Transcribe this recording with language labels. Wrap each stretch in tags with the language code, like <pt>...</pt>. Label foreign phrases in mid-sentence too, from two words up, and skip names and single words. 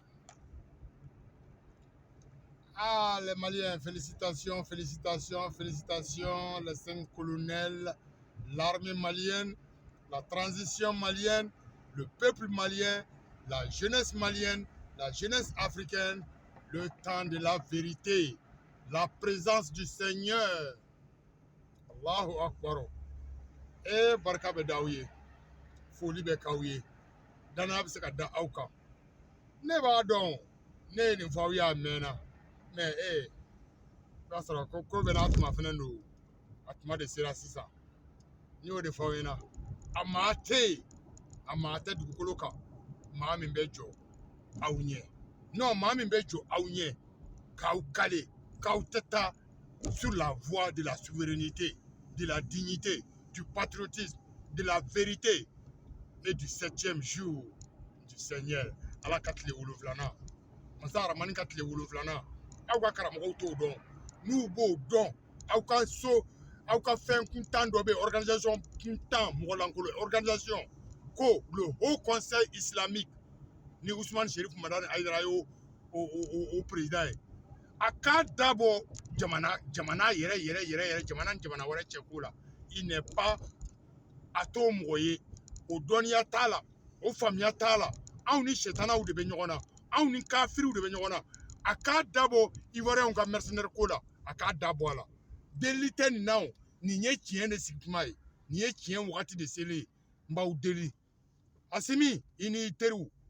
<fr>Ah, les Maliens, félicitations, félicitations, félicitations, les 5 colonels, l'armée malienne, la transition malienne, le peuple malien, la jeunesse malienne, la jeunesse africaine, le temps de la vérité, la présence du Seigneur.</fr> <ar>الله أكبر.</ar> <bm>Eh, barka be dawiye, foli be kawiye, dana be se ka da aw kan. Ne b'a dɔn ne ye nin fɔ aw y'a mɛnna mɛ i b'a sɔrɔ ko bɛ n'a tuma fɛnɛ don a tuma de sera sisan n y'o de fɔ aw ɲɛna a maa tɛ yen a maa tɛ dugukolo kan maa min bɛ jɔ aw ɲɛ non maa min bɛ jɔ aw ɲɛ k'aw kale k'aw tɛ taa</bm> <fr>sur la voie de la souveraineté, de la dignité, du patriotisme, de la vérité et du 7e jour du Seigneur.</fr> <bm>Ala ka tile 7nan. Masa Aramani ka tile 7nan. Aw ka karamɔgɔw t'o dɔn. N'u b'o dɔn, aw ka so, aw ka fɛn kuntan dɔ bɛ organisation kuntan mɔgɔlankolon organisation ko le Haut Conseil Islamique ni Ousmane Cherif Madani Aïdara ye o président ye. A k'a dabɔ jamana yɛrɛ jamana ni jamana wɛrɛ cɛko la.</bm> <fr>Il n'est pas</fr> <bm>a t'o mɔgɔ ye o dɔnniya t'a la o faamuya t'a la anw ni sɛtanaw de bɛ ɲɔgɔn na anw ni kafiriw de bɛ ɲɔgɔn na a k'a dabɔ ivoiriyɛnw ka mercenaire ko la a k'a dabɔ a la delili tɛ nin na o nin ye tiɲɛ de sigi kuma ye nin ye tiɲɛ wagati de selen ye n b'aw deli Asimi i n'i teriw</bm>